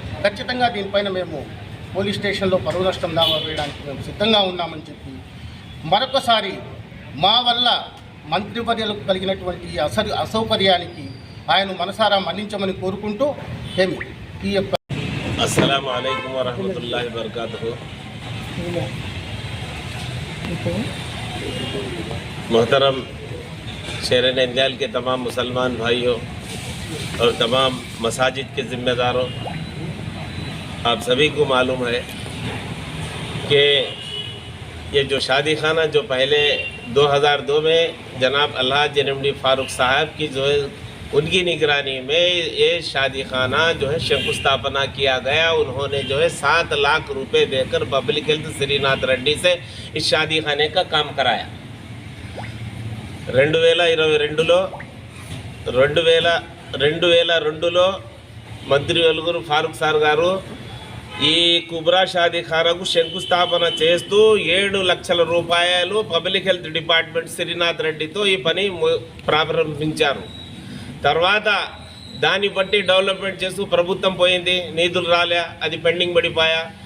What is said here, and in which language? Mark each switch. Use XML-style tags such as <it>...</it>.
<te>ఖచ్చితంగా దీనిపైన మేము పోలీస్ స్టేషన్లో పరువు నష్టం దావా వేయడానికి మేము సిద్ధంగా ఉన్నామని చెప్పి మరొకసారి మా వల్ల మంత్రివర్యులకు కలిగినటువంటి అసౌకర్యానికి ఆయన మనసారా మన్నించమని కోరుకుంటూ ఈ యొక్క</te> <ar>अस्सलामु अलैकुम वरहमतुल्लाहि वबरकातुहू।</ar> <hi>मोहतरम शहर नंद्याल के तमाम मुसलमान भाइयों और तमाम मसाजिद के ज़िम्मेदारों, आप सभी को मालूम है कि ये जो शादी खाना जो पहले 2002 में जनाब अलहाज एमडी फारूक साहब की जो है उनकी निगरानी में ये शादी खाना जो है शंकुस्थापना किया गया। उन्होंने जो है 7 लाख रुपए देकर पब्लिक हेल्थ श्रीनाथ रेड्डी से इस शादी खाने का काम कराया।</hi> <te>2022లో మంత్రి వెలుగురు ఫారూక్ సార్ గారు ఈ కుబ్రా షాదీఖానాకు శంకుస్థాపన చేస్తూ 7 లక్షల రూపాయలు పబ్లిక్ హెల్త్ డిపార్ట్మెంట్ శ్రీనాథ్ రెడ్డితో ఈ పని ప్రారంభించారు. తర్వాత దాన్ని బట్టి డెవలప్మెంట్ చేస్తూ ప్రభుత్వం పోయింది, నిధులు రాలే, అది పెండింగ్ పడిపోయా.</te>